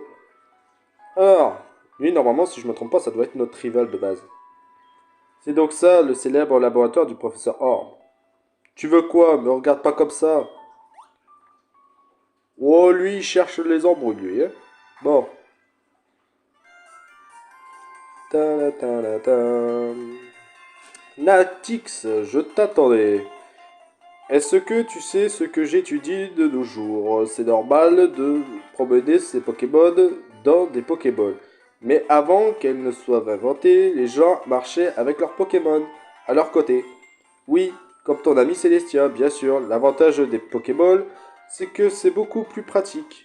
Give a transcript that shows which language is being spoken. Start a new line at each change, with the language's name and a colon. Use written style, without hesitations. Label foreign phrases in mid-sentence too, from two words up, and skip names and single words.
French: Alors, lui normalement si je me trompe pas ça doit être notre rival de base. C'est donc ça le célèbre laboratoire du professeur Orm. Tu veux quoi? Me regarde pas comme ça. Oh, lui, il cherche les embrouilles, lui, hein. Bon. Ta-da-ta-da-ta. Natix, je t'attendais. Est-ce que tu sais ce que j'étudie de nos jours? C'est normal de promener ces Pokémon dans des Pokéballs. Mais avant qu'elles ne soient inventées, les gens marchaient avec leurs Pokémon à leur côté. Oui, comme ton ami Célestia, bien sûr. L'avantage des Pokéballs, c'est que c'est beaucoup plus pratique.